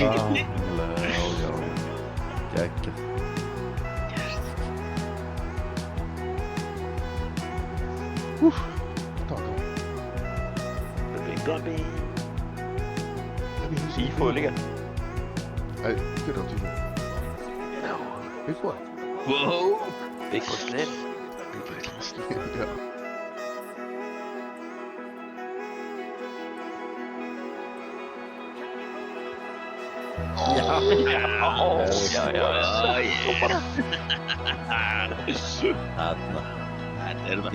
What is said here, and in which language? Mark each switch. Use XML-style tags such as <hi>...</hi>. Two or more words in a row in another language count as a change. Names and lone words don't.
<is>Já. Geggjað. Takk. Blabbi. Tifo líka. Nei, þetta er á tíma. Já.</is> <en>Big boy. Wow. Big boy slim. Big boy slim,</en> <is>já. Já. Þarna. Þetta er það.</is>